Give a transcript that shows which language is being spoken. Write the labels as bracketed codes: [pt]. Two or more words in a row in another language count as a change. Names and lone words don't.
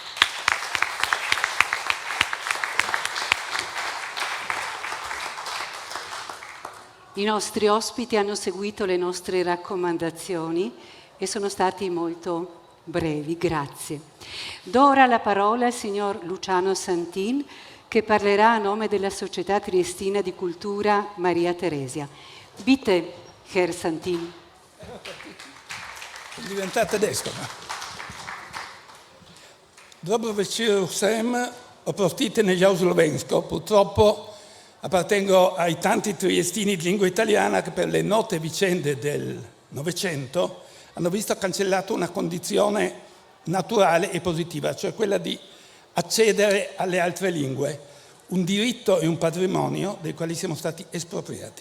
[it] I nostri ospiti hanno seguito le nostre raccomandazioni e sono stati molto brevi, grazie. Do ora la parola al signor Luciano Santin che parlerà a nome della Società Triestina di Cultura Maria Teresia. [de] Bitte, Herr Santin. [it] Diventa tedesco. [sl] Dobro večer vsem, oprostite [it] negli slovensko, purtroppo appartengo ai tanti triestini di lingua italiana che per le note vicende del Novecento hanno visto cancellata una condizione naturale e positiva, cioè quella di accedere alle altre lingue, un diritto e un patrimonio dei quali siamo stati espropriati.